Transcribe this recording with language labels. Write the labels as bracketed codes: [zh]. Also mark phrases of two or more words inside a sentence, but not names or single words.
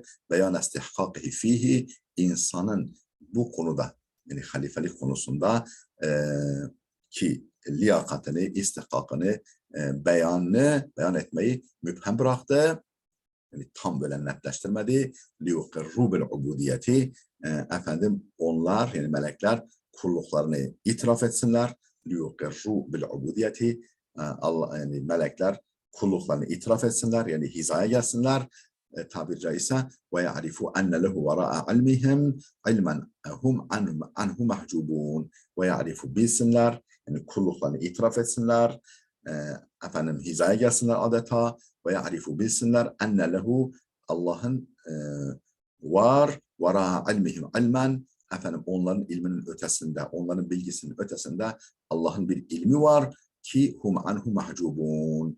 [ar] بيان استحقاقه فيه, [tr] insanın bu konuda, yani halifelik konusunda ki liyakatını, istihkakını, beyan etmeyi müphem bıraktı. Yani tam böyle netleştirmedi. [ar] لِيُقِرُّ بِالْعُبُودِيَةِ. [tr] Onlar, yani melekler kulluklarını itiraf etsinler. [ar] لِيُقِرُّ بِالْعُبُودِيَةِ. [tr] Allah, yani melekler kulluklarını itiraf etsinler, yani hizaya gelsinler. Tabiri caizse [ar] وَيَعْرِفُوا أَنَّ لَهُ وَرَاءَ عِلْمِهِمْ عِلْمًا هُمْ عَنْهُ مَحْجُوبُونَ. [tr] وَيَعْرِفُوا bilsinler, yani kulluklarını itiraf etsinler. Hizaya gelsinler adeta. [ar] ويعرفوا [tr] bilsinler [ar] أن له, [tr] Allah'ın var. [ar] وراء علمهم علما. [tr] Efendim onların ilminin ötesinde, onların bilgisinin ötesinde Allah'ın bir ilmi var ki [ar] هم عنه محجوبون.